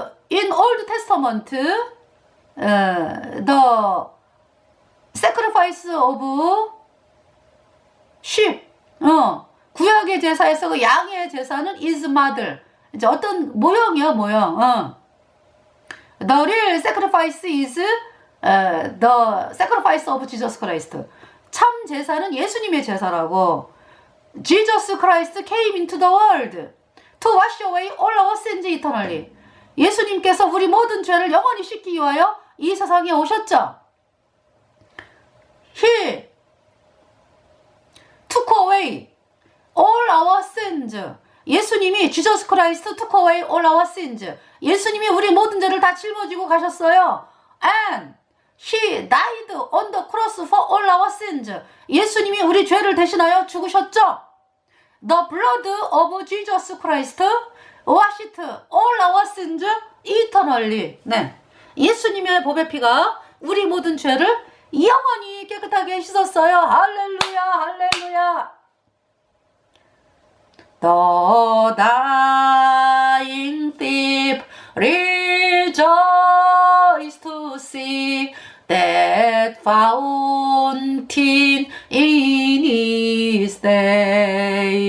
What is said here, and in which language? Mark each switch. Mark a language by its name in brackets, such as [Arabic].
[English] In Old Testament, the sacrifice of sheep. [Korean] 구약의 제사에서 그 양의 제사는 [English] is mother. [Korean] 이제 어떤 모형이야, 모형. [English] The real sacrifice is the sacrifice of Jesus Christ. [Korean] 참 제사는 예수님의 제사라고. [English] Jesus Christ came into the world to wash away all our sins eternally. [Korean] 예수님께서 우리 모든 죄를 영원히 씻기 위하여 이 세상에 오셨죠. [English] He took away all our sins. [Korean] 예수님이 [English] Jesus Christ took away all our sins. [Korean] 예수님이 우리 모든 죄를 다 짊어지고 가셨어요. [English] And He died on the cross for all our sins. [Korean] 예수님이 우리 죄를 대신하여 죽으셨죠. [English] The blood of Jesus Christ washed all our sins eternally. [Korean] 네, 예수님의 보배 피가 우리 모든 죄를 영원히 깨끗하게 씻었어요. 할렐루야, 할렐루야. [English] The dying thief rejoiced to see that fountain in his day.